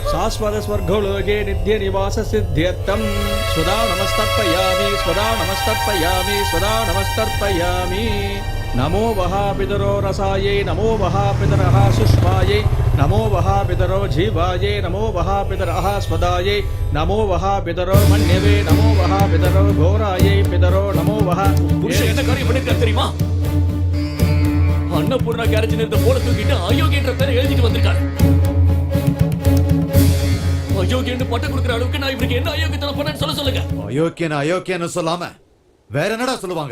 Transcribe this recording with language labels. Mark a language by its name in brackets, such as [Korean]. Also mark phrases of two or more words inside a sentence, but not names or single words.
[Sanskrit] शाश्वत स्वर्गलोके नित्य निवास सिद्ध्यर्थं स्वदा नमस्तर्पयामि स्वदा नमस्तर्पयामि स्वदा नमस्तर्पयामि नमो वः पितरो रसायै नमो वः पितरः सुष्मायै नमो वः पितरो जीवायै नमो वः पितरः स्वदायै नमो वः पितरो मन्यवे नमो वः पितरो घोरायै पितरो नमो वः [Tamil] புருஷன் என்ன காரியம் பண்ணிருக்காரு தெரியுமா? அன்னபூர்ணா கேரேஜ் இருந்த போல தூக்கிட்டு அயோக்கியன்ற பேரை எழுதிட்டு வந்திருக்காரு. அயோக்கியன்னு பட்டம் கொடுக்குற அளவுக்கு நான் இவருக்கு என்ன அயோக்கியத்தனம் பண்ணேன்னு சொல்லுங்க. அயோக்கியன்னு சொல்லாம வேற என்னடா சொல்லுவாங்க?